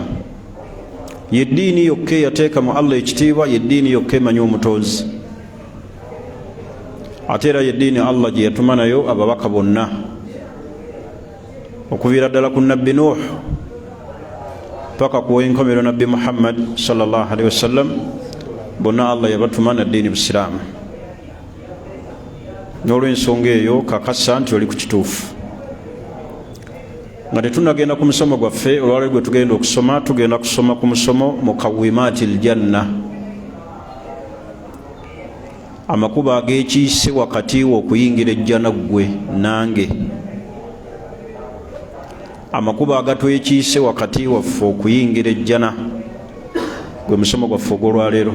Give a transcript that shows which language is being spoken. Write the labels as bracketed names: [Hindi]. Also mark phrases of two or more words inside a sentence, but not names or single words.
[Ganda] Yeddiini yokka eyateeka mu Allah ekitiibwa, yeddiini yokka emanyi omutonzi. Ate era yeddiini Allah gye yatuma nayo ababaka bonna, okuviira ddala ku Nabbi Nuh paka ku w'enkomero Nabbi Muhammad [Arabic] صلى الله عليه وسلم, [Ganda] bonna Allah yabatuma na ddiini Busiraamu. N'olw'ensonga eyo kakasa nti oli ku kituufu. Nga tetunagenda ku musomo gwaffe olwaleero gwe tugenda okusoma, tugenda kusoma ku musomo Muqawwimatil Janna, amakubo ag'ekiise wakati w'okuyingira ejjana ggwe nange, amakubo agatwekiise wakati waffe okuyingira ejjana, gwe musomo gwaffe ogw'olwaleero.